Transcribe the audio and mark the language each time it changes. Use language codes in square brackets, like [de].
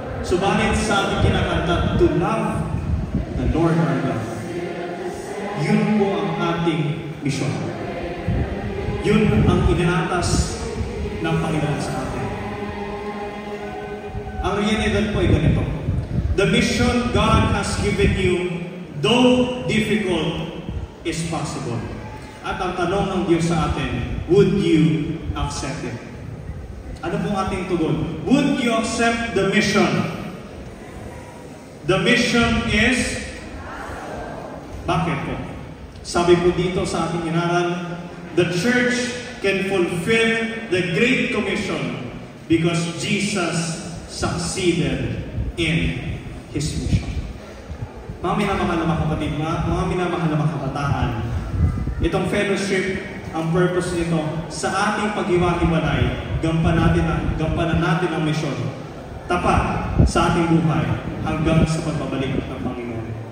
[tl] Subalit sa ating kinakanta, [en] to love the Lord our God. [tl] Yun po ang ating misyon. Yun ang inaatas ng Panginoon sa atin. Ang realidad po ay ganito. [en] The mission God has given you, though difficult, is possible. [tl] At ang tanong ng Diyos sa atin, [en] would you accept it? [tl] Ano pong ating tugon? [en] Would you accept the mission? The mission is... [tl] Bakit po? Sabi po dito sa ating inaral, [en] the church can fulfill the Great Commission because Jesus succeeded in His mission. [tl] Mga minamahal na mga kapatid, mga minamahal na mga kabataan, itong fellowship, ang purpose nito, sa ating paghiwa-hiwalay, gampanan natin ang mission. Tapat sa ating buhay hanggang sa pagbabalik ng Panginoon.